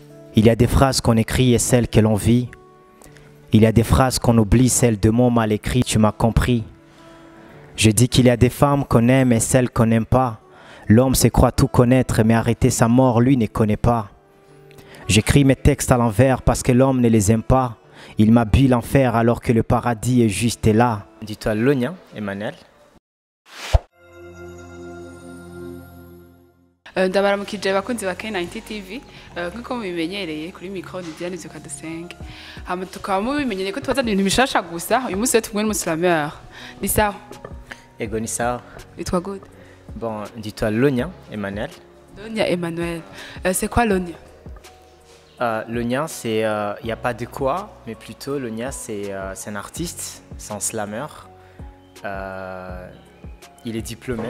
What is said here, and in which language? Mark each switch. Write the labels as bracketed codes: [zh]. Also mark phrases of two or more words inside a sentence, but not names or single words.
[fr] Il y a des phrases qu'on écrit et celles que l'on vit. Il y a des phrases qu'on oublie, celles de mots mal écrits, tu m'as compris. Je dis qu'il y a des femmes qu'on aime et celles qu'on n'aime pas. L'homme se croit tout connaître, mais arrêter sa mort, lui, ne connaît pas. J'écris mes textes à l'envers parce que l'homme ne les aime pas. Il m'habille l'enfer alors que le paradis est juste là. Dis-toi Lonia, Emmanuel. [rn] ndabaramukije abakunzi ba K90 TV nk'uko mubimenyereye kuri micro ni Diane Zukadusenge hama tukaba mubimenyereye ko tubazana ibintu bishasha gusa uyu munsi tumwe n'umuslameur ni sawa Ego ni sawa. Itwa good. [fr] Bon, dis-toi Lonia, Emmanuel. Lonia Emmanuel. C'est quoi Lonia? Lonia, c'est il n'y a pas de quoi, mais plutôt Lonia c'est un artiste, c'est un slammer. Il est diplômé.